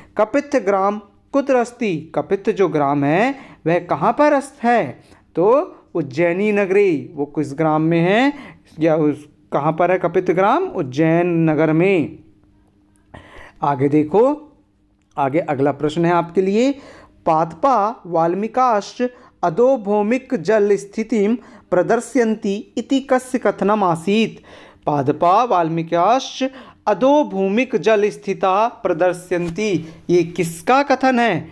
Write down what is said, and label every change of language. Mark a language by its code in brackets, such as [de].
[sa] कपित्थ ग्राम कुत्र अस्ति। [hi] कपित्थ जो ग्राम है वह कहाँ पर है? तो उज्जैनी नगरी। वो किस ग्राम में है या उस कहाँ पर है कपित्थ ग्राम? उज्जैन नगर में। आगे देखो, आगे अगला प्रश्न है आपके लिए। [sa] पादपा वाल्मीकाश्च अधोभौमिक जल स्थितिं प्रदर्शयन्ति इति कस्य कथनम् आसीत्? पादपा वाल्मीकाश्च अधोभूमिक जल स्थिता प्रदर्शयन्ति, [hi] ये किसका कथन है?